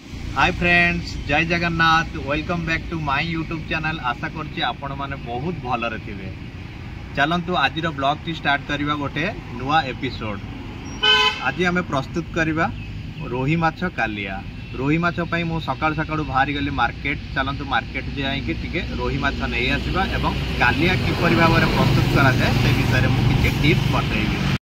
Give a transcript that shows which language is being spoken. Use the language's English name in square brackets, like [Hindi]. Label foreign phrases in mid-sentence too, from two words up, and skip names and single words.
[English] hi friends, [Odia] ଜୟ ଜଗନ୍ନାଥ। [English] welcome back to my YouTube channel. [Odia] ଆଶା କରୁଛି ଆପଣ ମାନେ ବହୁତ ଭଲରେ ଥିବେ। ଚାଲନ୍ତୁ ଆଜି ବ୍ଲଗ ଟି ଷ୍ଟାର୍ଟ କରିବା ଗୋଟେ ନୂଆ ଏପିସୋଡ। ଆଜି ଆମେ ପ୍ରସ୍ତୁତ କରିବା ରୋହି ମାଛ କାଳିଆ। ରୋହି ମାଛ ପାଇଁ ମୁଁ ସକାଳ ସକାଳ ବାହାରି ଗଲି ମାର୍କେଟ। ଚାଲନ୍ତୁ ମାର୍କେଟ ଯାଇ କି ଟିକେ ରୋହି ମାଛ ନେଇ ଆସିବା ଏବଂ କାଳିଆ କିପରି ଭାବରେ ପ୍ରସ୍ତୁତ କରାଯାଏ ସେ ବିଷୟ ରେ ମୁଁ କିଛି ଟିପ୍ସ ବତାଇବି।